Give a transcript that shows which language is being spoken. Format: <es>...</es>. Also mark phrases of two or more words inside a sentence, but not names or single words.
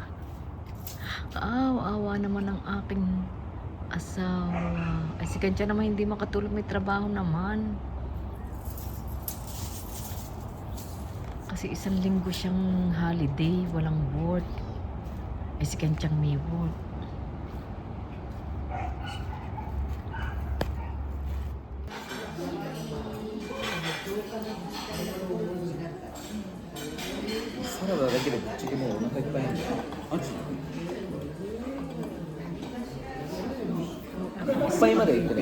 <tl>Kaawa naman ang aking asawa. Ay si Kantya naman hindi makatulong, may trabaho naman. Kasi isang linggo siyang holiday, walang work. Ay si Kantyang may work.</tl> <ja>サラダだけでぶっちゃけもうお腹いっぱいなんだよ。マジ？いっぱいまでは行ってない。</ja>